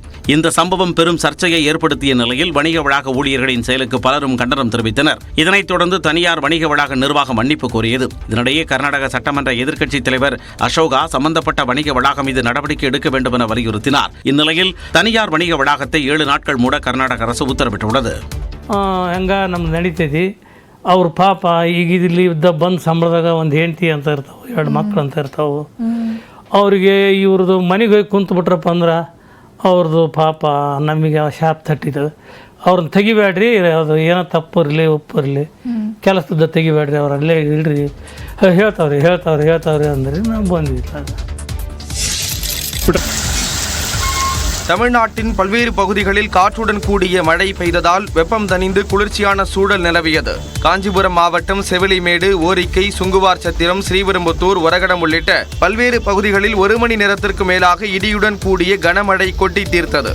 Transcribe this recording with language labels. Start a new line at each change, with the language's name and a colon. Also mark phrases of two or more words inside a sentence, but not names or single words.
Tamil: இந்த சம்பவம் பெரும் சர்ச்சையை ஏற்படுத்திய நிலையில் வணிக வளாக ஊழியர்களின் செயலுக்கு பலரும் கண்டனம் தெரிவித்தனர். இதனைத் தொடர்ந்து தனியார் வணிக வளாக நிர்வாகம் மன்னிப்பு கோரியது. இதனிடையே கர்நாடக சட்டமன்ற எதிர்க்கட்சித் தலைவர் அசோகா சம்பந்தப்பட்ட வணிக வளாகம் மீது நடவடிக்கை எடுக்க வேண்டும் என வலியுறுத்தினார். இந்நிலையில் தனியார் வணிக வளாகத்தை 7 நாட்கள் மூட கர்நாடக அரசு ಉತ್ತರವಿಟ್ಟುள்ளது.
Kannada: ಹೆಂಗ ನಮ್ದು ನಡೀತೈತಿ. ಅವ್ರ ಪಾಪ ಈಗ ಇಲ್ಲಿ ಬಂದು ಸಂಬಳದಾಗ ಒಂದು ಹೆಂಡತಿ ಅಂತ ಇರ್ತಾವೆ, 2 ಮಕ್ಕಳು ಅಂತ ಇರ್ತಾವೆ. ಅವ್ರಿಗೆ ಇವ್ರದ್ದು ಮನೆಗೆ ಹೋಗಿ ಕುಂತ್ಬಿಟ್ರಪ್ಪ ಅಂದ್ರೆ ಅವ್ರದ್ದು ಪಾಪ ನಮಗೆ ಶಾಪ್ ತಟ್ಟಿದ್ದು. ಅವ್ರನ್ನ ತೆಗಿಬೇಡ್ರಿ, ಅದು ಏನೋ ತಪ್ಪು ಇರಲಿ ಉಪ್ಪು ಇರಲಿ ಕೆಲಸದ ತೆಗಿಬೇಡ್ರಿ, ಅವರಲ್ಲೇ ಇಡ್ರಿ ಹೇಳ್ತಾವ್ರಿ ಅಂದ್ರೆ ನಾವು ಬಂದಿಲ್ಲ.
Tamil: தமிழ்நாட்டின் பல்வேறு பகுதிகளில் காற்றுடன் கூடிய மழை பெய்ததால் வெப்பம் தணிந்து குளிர்ச்சியான சூழல் நிலவியது. காஞ்சிபுரம் மாவட்டம் செவிலிமேடு, ஓரிக்கை, சுங்குவார் சத்திரம், ஸ்ரீபெரும்புத்தூர், ஒரகடம் உள்ளிட்ட பல்வேறு பகுதிகளில் 1 மணி நேரத்திற்கு மேலாக இடியுடன் கூடிய கனமழை கொட்டி தீர்த்தது.